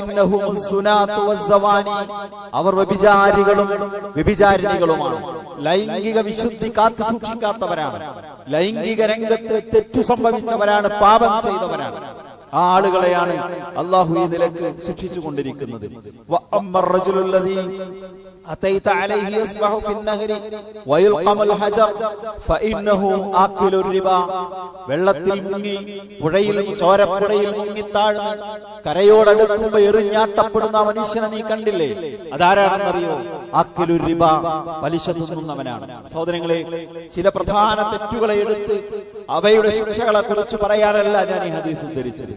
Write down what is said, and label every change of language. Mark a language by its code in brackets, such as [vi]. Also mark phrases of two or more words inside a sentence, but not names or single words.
[ml] അവർ വ്യഭിചാരികളും വ്യഭിചാരിണികളുമാണ്. ലൈംഗിക വിശുദ്ധി കാത്തു സൂക്ഷിക്കാത്തവരാണ്, ലൈംഗിക രംഗത്ത് തെറ്റു സംഭവിച്ചവരാണ്, പാപം ചെയ്തവരാണ്. ആ ആളുകളെയാണ് അള്ളാഹു ഈ നിലക്ക് ശിക്ഷിച്ചുകൊണ്ടിരിക്കുന്നത്. [ar] أتيت عليه يسبح في النهر ويلقم الحجر فإنه آكل الربا. [ml] വെള്ളത്തിൽ മുങ്ങി, പുഴയിൽ, ചോരപ്പുഴയിൽ മുങ്ങി താഴ്ന്ന് കരയോടടുക്കുമ്പോ എറിഞ്ഞാട്ടപ്പെടുന്ന മനുഷ്യനെ നീ കണ്ടില്ലേ? അതാരാണെന്നറിയോ? [ar] آكل الربا, [ml] പലിശ തിന്നുന്നവനാണ്. സഹോദരങ്ങളെ, ചില പ്രധാന തെറ്റുകളെ എടുത്ത് അവയുടെ ശിക്ഷകളെ കുറിച്ച് പറയാനല്ല ഞാൻ ഈ ഹദീസ് ഉദ്ധരിച്ചത്.